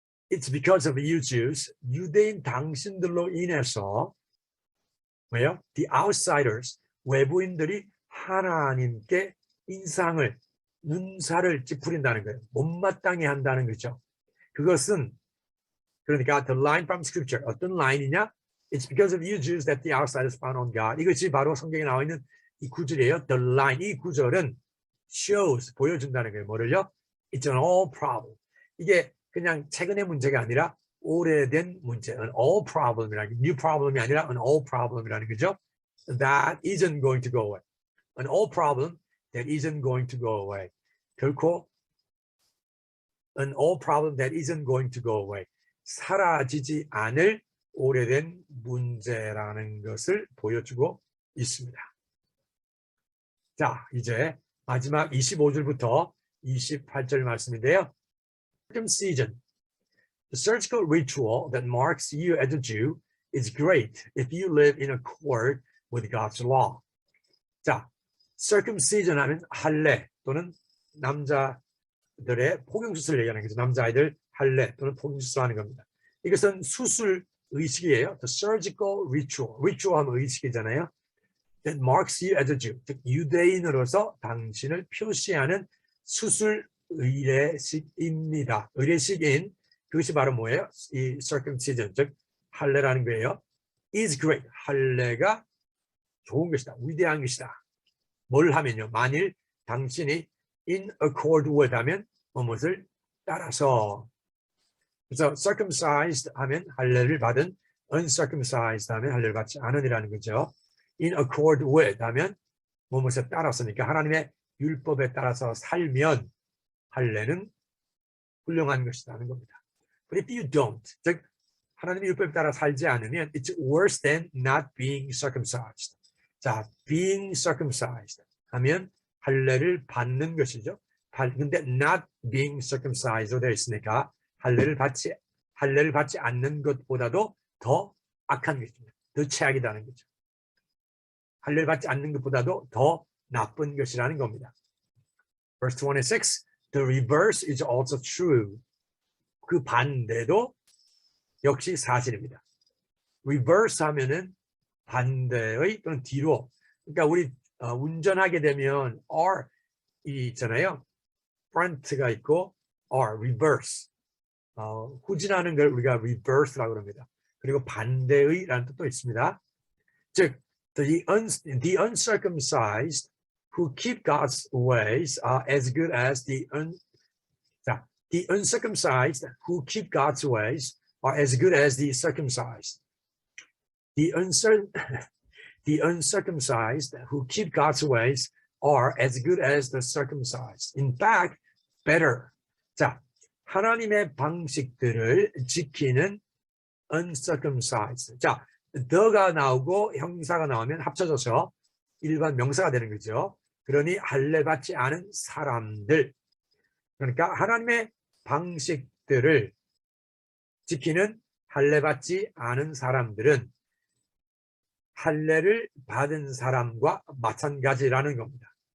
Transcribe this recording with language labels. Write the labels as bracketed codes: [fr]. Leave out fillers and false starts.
[en] It's because of you Jews, [ko] 유대인 당신들로 인해서 왜요? [en] The outsiders, [ko] 외부인들이 하나님께 인상을, 눈살을 찌푸린다는 거예요. 못마땅해 한다는 거죠. 그것은 그러니까 [en] the line from scripture [ko] 어떤 라인이냐? [en] It's because of you Jews that the outside is found on God. [ko] 이것이 바로 성경에 나와 있는 이 구절이에요. [en] The line [ko] 이 구절은 shows 보여준다는 거예요. 뭐를요? [en] It's an old problem. [ko] 이게 그냥 최근의 문제가 아니라 오래된 문제. [en] An old problem [ko] 이라는 [en] new problem [ko] 이 아니라 [en] an old problem [ko] 이라는 거죠. [en] That isn't going to go away. An old problem that isn't going to go away. [ko] 결코 [en] an old problem that isn't going to go away. [ko] 사라지지 않을 오래된 문제라는 것을 보여주고 있습니다. 자, 이제 마지막 25절부터 28절 말씀인데요. [en] Circumcision. The surgical ritual that marks you as a Jew is great if you live in accord with God's law. [ko] 자, circumcision 하면 할례 또는 남자들의 포경수술을 얘기하는 거죠. 남자아이들 할례 또는 포경수술 하는 겁니다. 이것은 수술 의식이에요. [en] The surgical ritual. [ko] ritual 하면 의식이잖아요. [en] That marks you as a Jew. [ko] 즉 유대인으로서 당신을 표시하는 수술 의례식입니다. 의례식인 그것이 바로 뭐예요? 이 circumcision, 즉 할례라는 거예요. [en] is great. [ko] 할례가 좋은 것이다. 위대한 것이다. 뭘 하면요? 만일 당신이 [en] in accord with [ko] 하면 무엇을 따라서. 그래서 circumcised 하면 할례를 받은, uncircumcised 하면 할례를 받지 않으니라는 거죠. [en] in accord with [ko] 하면 무엇에 따라서니까 하나님의 율법에 따라서 살면 할례는 훌륭한 것이라는 겁니다. [en] But if you don't, [ko] 즉 하나님의 율법에 따라 살지 않으면 [en] it's worse than not being circumcised. [ko] 자, [en] being circumcised [ko] 하면 할례를 받는 것이죠. 근데 [en] not being circumcised [ko] 로 되어 있으니까 할례를 받지 않는 것보다도 더 악한 것입니다. 더 최악이라는 거죠. 할례를 받지 않는 것보다도 더 나쁜 것이라는 겁니다. [en] Verse 26, the reverse is also true. [ko] 그 반대도 역시 사실입니다. reverse 하면은 반대의 또는 뒤로. 그러니까 우리 운전하게 되면 R 있잖아요. front가 있고 R, reverse. 후진하는 걸 우리가 reverse라고 합니다. 그리고 반대의라는 뜻도 있습니다. [en] 즉, the uncircumcised who keep God's ways are as good as the uncircumcised who keep God's ways are as good as the circumcised. The uncircumcised who keep God's ways are as good as the circumcised. In fact, better. [ko] 자, 하나님의 방식들을 지키는 uncircumcised. 자, the가 나오고 형사가 나오면 합쳐져서 일반 명사가 되는 거죠. 그러니 할례 받지 않은 사람들. 그러니까 하나님의 방식들을 지키는 할례 받지 않은 사람들은 할례를 받은 사람과 마찬가지라는 겁니다.